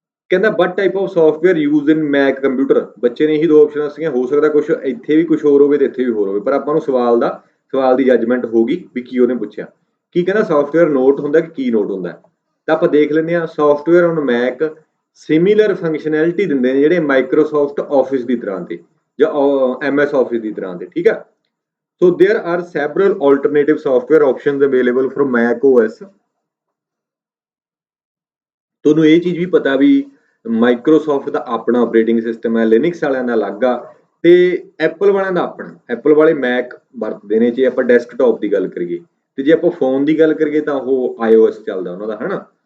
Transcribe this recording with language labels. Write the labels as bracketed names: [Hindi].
[Punjabi] ਕਹਿੰਦਾ [English] What type of software use in Mac computer. [Punjabi] ਬੱਚੇ ਨੇ ਇਹੀ 2 ਆਪਸ਼ਨਾਂ ਸੀਗੀਆਂ, ਹੋ ਸਕਦਾ ਕੁਝ ਇੱਥੇ ਵੀ ਕੁਝ ਹੋਰ ਹੋਵੇ ਤੇ ਇੱਥੇ ਵੀ ਹੋਰ ਹੋਵੇ, ਪਰ ਆਪਾਂ ਨੂੰ ਸਵਾਲ ਦੀ ਜੱਜਮੈਂਟ ਹੋਗੀ ਵੀ ਕੀ ਉਹਨੇ ਪੁੱਛਿਆ। ਕੀ ਕਹਿੰਦਾ ਸੌਫਟਵੇਅਰ ਨੋਟ ਹੁੰਦਾ ਕਿ ਕੀ ਨੋਟ ਹੁੰਦਾ, ਤਾਂ ਆਪਾਂ ਦੇਖ ਲੈਂਦੇ ਹਾਂ। Software on Mac similar functionality ਦਿੰਦੇ ਨੇ ਜਿਹੜੇ ਮਾਈਕਰੋਸਾਫਟ ਆਫਿਸ ਦੀ ਤਰ੍ਹਾਂ ਤੇ ਜਾਂ MS ਆਫਿਸ ਦੀ ਤਰ੍ਹਾਂ ਤੇ, ਠੀਕ ਆ। [English] So there are several alternative software options available from Mac OS। [Punjabi] ਤੁਹਾਨੂੰ ਇਹ ਚੀਜ਼ ਵੀ ਪਤਾ ਵੀ ਮਾਈਕਰੋਸਾਫਟ ਦਾ ਆਪਣਾ ਆਪਰੇਟਿੰਗ ਸਿਸਟਮ ਹੈ, ਲਿਨਕਸ ਵਾਲਿਆਂ ਦਾ ਅਲੱਗ ਆ ਤੇ ਐਪਲ ਵਾਲਿਆਂ ਦਾ ਆਪਣਾ। ਐਪਲ ਵਾਲੇ ਮੈਕ ਵਰਤਦੇ ਨੇ ਜੇ ਆਪਾਂ ਡੈਸਕਟਾਪ ਦੀ ਗੱਲ ਕਰੀਏ, ਤੇ ਜੇ ਆਪਾਂ ਫੋਨ ਦੀ ਗੱਲ ਕਰੀਏ ਤਾਂ ਉਹ iOS ਚੱਲਦਾ ਉਹਨਾਂ ਦਾ, ਹਨਾ।